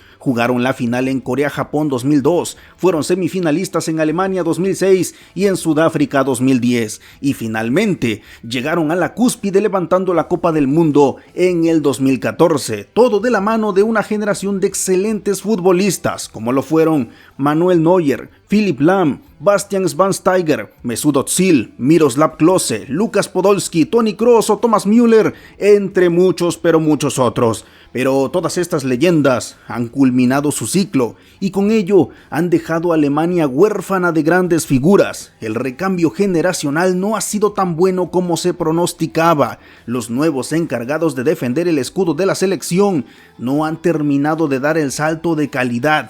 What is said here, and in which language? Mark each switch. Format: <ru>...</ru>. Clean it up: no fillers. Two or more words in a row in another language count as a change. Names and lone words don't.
<es>Jugaron la final en Corea-Japón 2002, fueron semifinalistas en Alemania 2006 y en Sudáfrica 2010 y finalmente llegaron a la cúspide levantando la Copa del Mundo en el 2014, todo de la mano de una generación de excelentes futbolistas como lo fueron Manuel Neuer, Philipp Lahm, Bastian Schweinsteiger, Mesut Özil, Miroslav Klose, Lukas Podolski, Toni Kroos o Thomas Müller, entre muchos pero muchos otros. Pero todas estas leyendas han culminado su ciclo y con ello han dejado a Alemania huérfana de grandes figuras. El recambio generacional no ha sido tan bueno como se pronosticaba. Los nuevos encargados de defender el escudo de la selección no han terminado de dar el salto de calidad.</es>